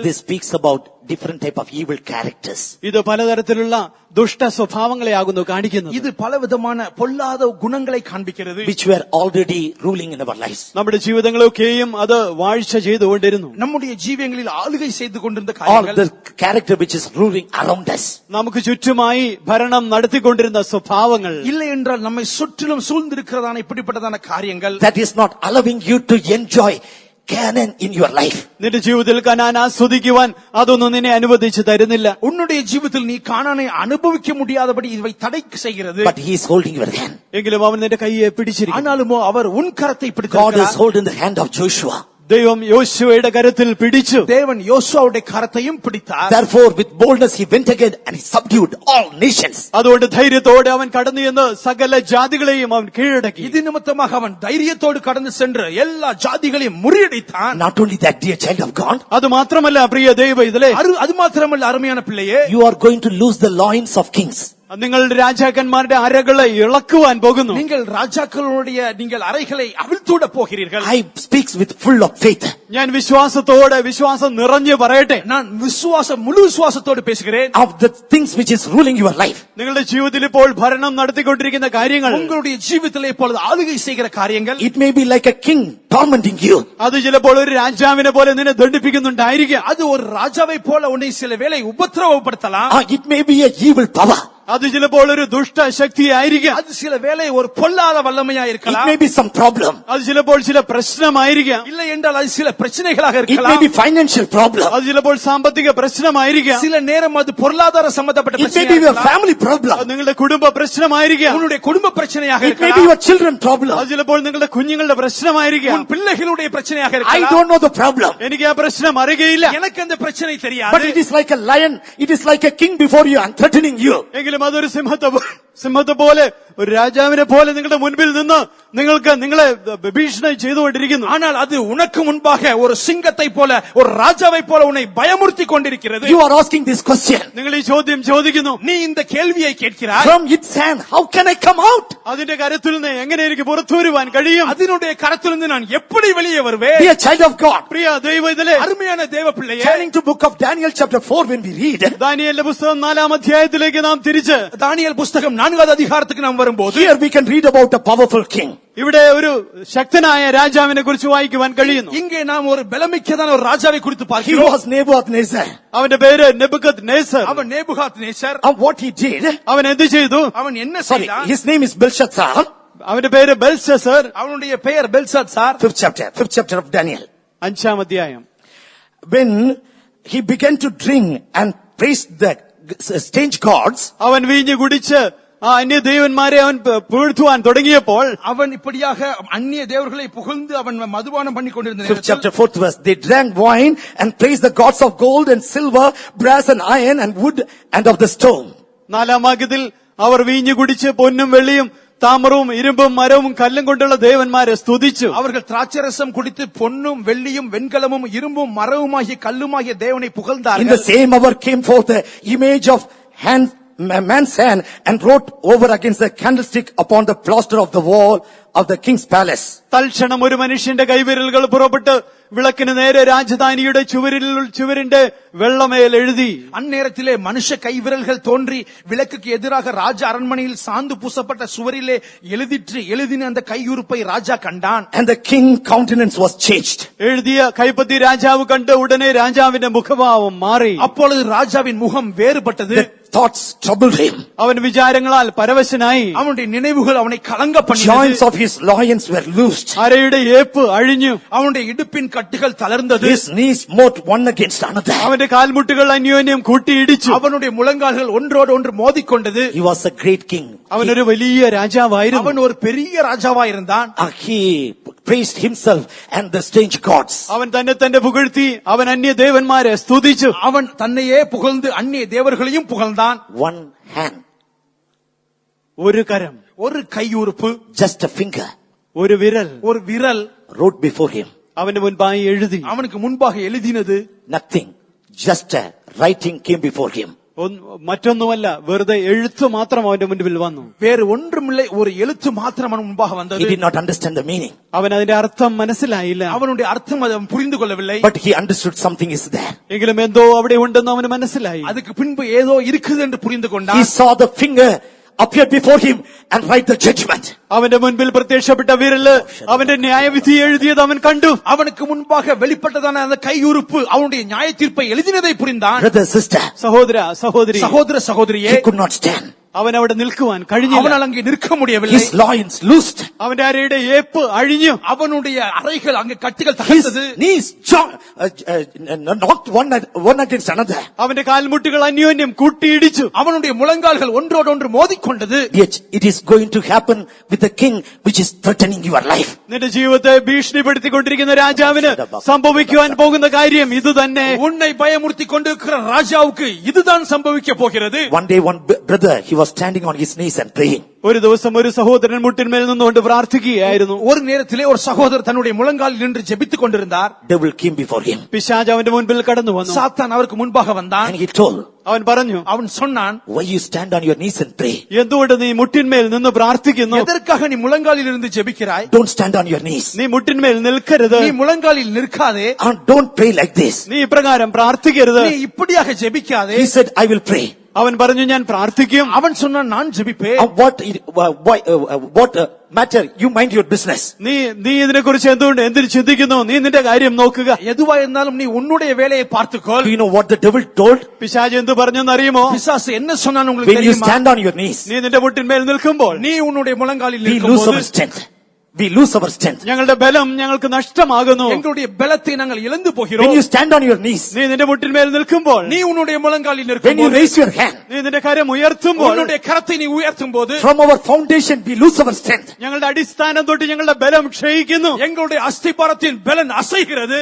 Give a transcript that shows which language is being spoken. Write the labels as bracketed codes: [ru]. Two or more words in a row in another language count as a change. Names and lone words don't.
[en] This speaks about different type of evil characters. [ml] ഇത് പലതരത്തിലുള്ള ദുഷ്ട സ്വഭാവങ്ങളെയാകുന്നു കാണിക്കുന്നത്. [ta] இது பலவிதமான பொல்லாத குணங்களை காண்பிக்கிறது. [en] Which were already ruling in our lives. [ml] നമ്മുടെ ജീവിതങ്ങളൊക്കെയും അത് വാഴ്ച ചെയ്തുകൊണ്ടിരുന്നു. [ta] நம்முடைய ஜீவியங்களில் ஆளுகை செய்து கொண்டிருந்த [en] All [ta] காரியங்கள், [en] the character which is ruling around us. [ml] നമുക്ക് ചുറ്റുമായി ഭരണം നടത്തിക്കൊണ്ടിരുന്ന സ്വഭാവങ്ങൾ, [ta] இல்லை என்றால் நம்மை சுற்றிலும் சூழ்ந்திருக்கிறதான இப்படிப்பட்டதான காரியங்கள், [en] That is not allowing you to enjoy Canaan in your life. [ml] നിന്റെ ജീവിതത്തിൽ കനാൻ ആസ്വദിക്കുവാൻ അതൊന്നും നിന്നെ അനുവദിച്ചു തരുന്നില്ല. [ta] உன்னுடைய ஜீவிதத்தில் நீ கானானை அனுபவிக்க முடியாதபடி இவை தடை செய்கிறது. [en] But He is holding your hand. [ml] എങ്കിലും അവൻ നിന്റെ കൈയെ പിടിച്ചിരിക്കുന്നു. [ta] ஆனாலுமோ அவர் உன் கரத்தை [en] God is [ta] பிடித்திருக்கிறார். [en] holding the hand of Joshua. [ml] ദൈവം യോശുവയുടെ കരത്തിൽ പിടിച്ചു. [ta] தேவன் யோசுவாவுடைய கரத்தையும் பிடித்தார். [en] Therefore with boldness he went again and he subdued all nations. [ml] അതുകൊണ്ട് ധൈര്യത്തോടെ അവൻ കടന്നു ചെന്ന് സകല ജാതികളെയും അവൻ കീഴടക്കി. [ta] இது நிமித்தமாக அவன் தைரியத்தோடு கடந்து சென்று எல்லா ஜாதிகளையும் முறியடித்தான். [en] Not only that, dear child of God, [ml] അത് മാത്രമല്ല പ്രിയ ദൈവ ഇതിലെ [ta] அது மாத்திரமல்ல அருமையான பிள்ளையே, [en] you are going to lose the loins of kings. [ml] നിങ്ങൾ രാജാക്കന്മാരുടെ അരകളെ ഇളക്കുവാൻ പോകുന്നു. [ta] நீங்கள் ராஜாக்களுடைய நீங்கள் அறைகளை அவிழ்த்துவிட போகிறீர்கள். [en] I speaks with full of faith. [ml] ഞാൻ വിശ്വാസത്തോടെ വിശ്വാസം നിറഞ്ഞു പറയട്ടെ. [ta] நான் முழு விசுவாசத்தோடு பேசுகிறேன். [en] Of the things which is ruling your life. [ml] നിങ്ങളുടെ ജീവിതത്തിൽ ഇപ്പോൾ ഭരണം നടത്തിക്കൊണ്ടിരിക്കുന്ന കാര്യങ്ങൾ, [ta] உங்களுடைய ஜீவிதத்திலே இப்பொழுது ஆளுகை செய்கிற காரியங்கள், [en] It may be like a king tormenting you. [ml] അത് ചിലപ്പോൾ ഒരു രാജാവിനെ പോലെ നിന്നെ ദണ്ഡിപ്പിക്കുന്നുണ്ടായിരിക്കാം. [ta] அது ஒரு ராஜாவை போல உன்னை சில வேளை உபத்திரவப்படுத்தலாம். [en] Or it may be a evil power. [ml] അത് ചിലപ്പോൾ ഒരു ദുഷ്ട ശക്തിയായിരിക്കാം. [ta] அது சில வேளை ஒரு பொல்லாத வல்லமையா [en] It [ta] இருக்கலாம். [en] may be some problem. [ml] അത് ചിലപ്പോൾ ചില പ്രശ്നമായിരിക്കാം. [ta] இல்லை என்றால் அது சில பிரச்சனைகளாக [en] It may [ta] இருக்கலாம். [en] be financial problem. [ml] അത് ചിലപ്പോൾ സാമ്പത്തിക പ്രശ്നമായിരിക്കാം. [ta] சில நேரம் அது பொருளாதார சம்பந்தப்பட்ட [en] It may [ta] பிரச்சனையாக [en] be your [ta] இருக்கலாம். [en] family [ml] അത് [en] problem. [ml] നിങ്ങളുടെ കുടുംബ പ്രശ്നമായിരിക്കാം. [ta] உன்னுடைய குடும்ப பிரச்சனையாக [en] It may be [ta] இருக்கலாம். [en] your children problem. [ml] അത് ചിലപ്പോൾ നിങ്ങളുടെ കുഞ്ഞുങ്ങളുടെ പ്രശ്നമായിരിക്കാം. [ta] உன் பிள்ளைகளுடைய பிரச்சனையாக [en] I [ta] இருக்கலாம். [en] don't know the problem. [ml] എനിക്ക് ആ പ്രശ്നം അറിയുകയില്ല. [ta] எனக்கு அந்த பிரச்சனை [en] But [ta] தெரியாது. [en] it is like a lion. It is like a king before you and threatening you. [ml] എങ്കിലും അതൊരു സിംഹത്തെ പോലെ ഒരു രാജാവിനെ പോലെ നിങ്ങളുടെ മുൻപിൽ നിന്ന് നിങ്ങളെ ഭീഷണി ചെയ്തുകൊണ്ടിരിക്കുന്നു. [ta] ஆனால் அது உனக்கு முன்பாக ஒரு சிங்கத்தை போல ஒரு ராஜாவை போல உன்னை பயமுறுத்தி கொண்டிருக்கிறது. [en] You are asking this question. [ml] നിങ്ങൾ ഈ ചോദ്യം ചോദിക്കുന്നു. [ta] நீ இந்த கேள்வியை கேட்கிறாய். [en] From its hand, how can I come out? [ml] അതിന്റെ കരത്തിൽ നിന്ന് എങ്ങനെ എനിക്ക് പുറത്തു വരുവാൻ കഴിയും? [ta] அதனுடைய கரத்திலிருந்து நான் எப்படி வெளியே வருவேன்? [en] Be a child of God. [ml] പ്രിയ ദൈവത്തിലെ [ta] அருமையான தேவ பிள்ளையே, [en] Turning to book of Daniel chapter 4 when we read. [ml] ദാനിയേലിന്റെ പുസ്തകം 4-ാം അധ്യായത്തിലേക്ക് നാം തിരിച്ച് [ta] தானியேல் புஸ்தகம் 4வது அதிகாரத்துக்கு நாம் வரும்போது [en] Here we can read about a powerful king. [ml] ഇവിടെ ഒരു ശക്തനായ രാജാവിനെ കുറിച്ച് വായിക്കുവാൻ കഴിയുന്നു. [ta] இங்கே நாம் ஒரு பலமிக்கதான ஒரு ராஜாவை குறித்து [en] He [ta] பார்க்கிறோம். [en] was Nebuchadnezzar. [ml] അവന്റെ പേര് നെബുക്കദ്നേസർ. [ta] அவன் நேபுகாத்நேசர். [en] And what he did, [ml] അവൻ എന്ത് ചെയ്തു? [ta] அவன் என்ன [en] sorry, [ta] செய்தான்? [en] his name is Belshazzar. [ml] അവന്റെ പേര് ബെൽഷസർ. [ta] அவனுடைய பெயர் பெல்சாத்சார். [en] 5th chapter of Daniel. [ml] 5-ാം അധ്യായം. [en] When he began to drink and praise the strange gods, [ml] അവൻ വീഞ്ഞു കുടിച്ച് ആ അന്യദേവന്മാരെ അവൻ പുകഴ്ത്തുവാൻ തുടങ്ങിയപ്പോൾ [ta] அவன் இப்படியாக அந்நிய தேவர்களை புகழ்ந்து அவன் மதுபானம் பண்ணி கொண்டிருந்த [en] 5th [ta] நேரத்தில் [en] chapter 4th verse, they drank wine and praised the gods of gold and silver, brass and iron and wood and of the stone. [ml] 4-ാം വാക്യത്തിൽ അവർ വീഞ്ഞു കുടിച്ച് പൊന്നും വെള്ളിയും താമരവും ഇരുമ്പും മരവും കല്ലും കൊണ്ടുള്ള ദേവന്മാരെ സ്തുതിച്ചു. [ta] அவர்கள் திராட்சரசம் குடித்து பொன்னும் வெள்ளியும் வெண்கலமும் இரும்பும் மரவுமாகிய கல்லுமாகிய தேவனை [en] In the [ta] புகழ்ந்தார்கள். [en] same hour came forth the image of man's hand and wrote over against the candlestick upon the plaster of the wall of the king's palace. [ml] തൽക്ഷണം ഒരു മനുഷ്യന്റെ കൈവിരലുകൾ പുറപ്പെട്ട് വിളക്കിന് നേരെ രാജധാനിയുടെ ചുവരിന്റെ വെള്ളമേൽ എഴുതി. [ta] அந்நேரத்திலே மனுஷ கைவிரல்கள் தோன்றி விளக்குக்கு எதிராக ராஜ அரண்மனையில் சாந்து பூசப்பட்ட சுவரிலே எழுதின அந்த கையுறுப்பை ராஜா கண்டான். [en] And the king countenance was changed. [ml] എഴുതിയ കൈപ്പത്തി രാജാവ് കണ്ട് ഉടനെ രാജാവിന്റെ മുഖഭാവം മാറി. [ta] அப்பொழுது ராஜாவின் முகம் வேறுபட்டது. [en] The thoughts troubled him. [ml] അവൻ വിചാരങ്ങളാൽ പരവശനായി. [ta] அவனுடைய நினைவுகள் அவனை கலங்க [en] Joints [ta] பண்ணினது. [en] of his loins were loosed. [ml] അരയുടെ ഏപ്പ് അഴിഞ്ഞു. [ta] அவனுடைய இடுப்பின் கட்டுகள் தளர்ந்தது. [en] His knees smote one against another. [ml] അവന്റെ കാൽമുട്ടുകൾ അന്യോന്യം കൂട്ടിയിടിച്ചു. [ta] அவனுடைய முழங்கால்கள் ஒன்றோடு ஒன்று மோதிக்கொண்டது. [en] He was a great king. [ml] അവനൊരു വലിയ രാജാവായിരുന്നു. [ta] அவன் ஒரு பெரிய ராஜாவா இருந்தான். [en] He praised himself and the strange gods. [ml] അവൻ തന്നെ പുകഴ്ത്തി അവൻ അന്യദേവന്മാരെ സ്തുതിച്ചു. [ta] அவன் தன்னையே புகழ்ந்து அந்நிய தேவர்களையும் புகழ்ந்தான். [en] One hand, [ml] ഒരു കരം, [ta] ஒரு கையுறுப்பு, [en] just a finger, [ml] ഒരു വിരൽ [ta] ஒரு விரல் [en] wrote before him. [ml] അവന്റെ മുൻപായി എഴുതി. [ta] அவனுக்கு முன்பாக எழுதினது. [en] Nothing, just a writing came before him. [ml] മറ്റൊന്നുമല്ല, വെറുതെ എഴുത്ത് മാത്രം അവന്റെ മുൻപിൽ വന്നു. [ta] வேறு ஒன்றுமில்லை, ஒரு எழுத்து மாத்திரம் அவன் முன்பாக [en] He [ta] வந்தது. [en] did not understand the meaning, [ml] അവൻ അതിന്റെ അർത്ഥം മനസ്സിലായില്ല. [ta] அவனுடைய அர்த்தம் அவன் புரிந்து கொள்ளவில்லை. [en] but he understood something is there. [ml] എങ്കിലും എന്തോ അവിടെ ഉണ്ടെന്ന് അവന് മനസ്സിലായി. [ta] அதுக்கு பின்பு ஏதோ இருக்குது என்று புரிந்து [en] He [ta] கொண்டான். [en] saw the finger appear before him and write the judgment. [ml] അവന്റെ മുൻപിൽ പ്രത്യക്ഷപ്പെട്ട വിരല് അവന്റെ ന്യായവിധി എഴുതിയത് അവൻ കണ്ടു. [ta] அவனுக்கு முன்பாக வெளிப்பட்டதான அந்த கையுறுப்பு அவனுடைய நியாய தீர்ப்பை எழுதினதை புரிந்தான். [en] Brother, sister, [ml] സഹോദര സഹോദരി, [ta] சகோதர சகோதரியே, [en] he could not stand. [ml] അവൻ അവിടെ നിൽക്കുവാൻ കഴിഞ്ഞില്ല. [ta] அவனால் அங்கே நிற்க முடியவில்லை. [en] His loins loosed. [ml] അവന്റെ അരയുടെ ഏപ്പ് അഴിഞ്ഞു. [ta] அவனுடைய அறைகள் அங்கே கட்டுகள் [en] His [ta] தகர்ந்தது. [en] knees knocked one against another. [ml] അവന്റെ കാൽമുട്ടുകൾ അന്യോന്യം കൂട്ടിയിടിച്ചു. [ta] அவனுடைய முழங்கால்கள் ஒன்றோடொன்று மோதிக்கொண்டது. [en] Yet it is going to happen with the king which is threatening your life. [ml] നിന്റെ ജീവിതത്തെ ഭീഷണിപ്പെടുത്തിക്കൊണ്ടിരിക്കുന്ന രാജാവിന് സംഭവിക്കുവാൻ പോകുന്ന കാര്യം ഇത് തന്നെ. [ta] உன்னை பயமுறுத்தி கொண்டிருக்கிற ராஜாவுக்கு இதுதான் சம்பவிக்க போகிறது. [en] One day one brother, he was standing on his knees and praying. [ml] ഒരു ദിവസം ഒരു സഹോദരൻ മുട്ടിന്മേൽ നിന്നുകൊണ്ട് പ്രാർത്ഥിക്കുകയായിരുന്നു. [ta] ஒரு நேரத்திலே ஒரு சகோதரர் தன்னுடைய முழங்காலில் நின்று ஜெபித்துக் கொண்டிருந்தார். [en] Devil came before him. [ml] പിശാച് അവന്റെ മുൻപിൽ കടന്നു വന്നു. [ta] சாத்தான் அவருக்கு முன்பாக வந்தான். [en] And he told, [ml] അവൻ പറഞ്ഞു, [ta] அவன் சொன்னான், [en] why you stand on your knees and pray? [ml] എന്തുകൊണ്ട് നീ മുട്ടിന്മേൽ നിന്ന് പ്രാർത്ഥിക്കുന്നു? [ta] எதற்காக நீ முழங்காலில் இருந்து ஜெபிக்கிறாய்? [en] Don't stand on your knees. [ml] നീ മുട്ടിന്മേൽ നിൽക്കരുത്. [ta] நீ முழங்காலில் நிற்காதே. [en] And don't pray like this. [ml] നീ ഇപ്രകാരം പ്രാർത്ഥിക്കരുത്. [ta] நீ இப்படியாக ஜெபிக்காதே. [en] He said, I will pray. [ml] അവൻ പറഞ്ഞു, ഞാൻ പ്രാർത്ഥിക്കും. [ta] அவன் சொன்னான், நான் ஜெபிப்பேன். [en] What matter? You mind your business. [ml] നീ ഇതിനെക്കുറിച്ച് എന്തിനു ചിന്തിക്കുന്നു? നീ നിന്റെ കാര്യം നോക്കുക. [ta] எதுவா இருந்தாலும் நீ உன்னுடைய வேலையை பார்த்துக்கொள். [en] Do you know what the devil told? [ml] പിശാച് എന്ത് പറഞ്ഞെന്ന് അറിയുമോ? [ta] பிசாசு என்ன சொன்னான்னு உங்களுக்கு [en] When you [ta] தெரியுமா? [en] stand on your knees, [ml] നീ നിന്റെ മുട്ടിന്മേൽ നിൽക്കുമ്പോൾ [ta] நீ உன்னுடைய முழங்காலில் [en] we lose [ta] நிற்கும்போது [en] our strength. We lose our strength. [ml] ഞങ്ങളുടെ ബലം ഞങ്ങൾക്ക് നഷ്ടമാകുന്നു. [ta] எங்களுடைய பலத்தை நாங்கள் இழந்து [en] When [ta] போகிறோம். [en] you stand on your knees, [ml] നീ നിന്റെ മുട്ടിന്മേൽ നിൽക്കുമ്പോൾ, [ta] நீ உன்னுடைய முழங்காலில் [en] when you [ta] நிற்கும்போது, [en] raise your hand, [ml] നീ നിന്റെ കാര്യം ഉയർത്തുമ്പോൾ, [ta] உன்னுடைய கரத்தை நீ உயர்த்தும் போது, [en] from our foundation we lose our strength. [ml] ഞങ്ങളുടെ അടിസ്ഥാനം തൊട്ട് ഞങ്ങളുടെ ബലം ക്ഷയിക്കുന്നു. [ta] எங்களுடைய அஸ்திபாரத்தின் பலன் அசைகிறது.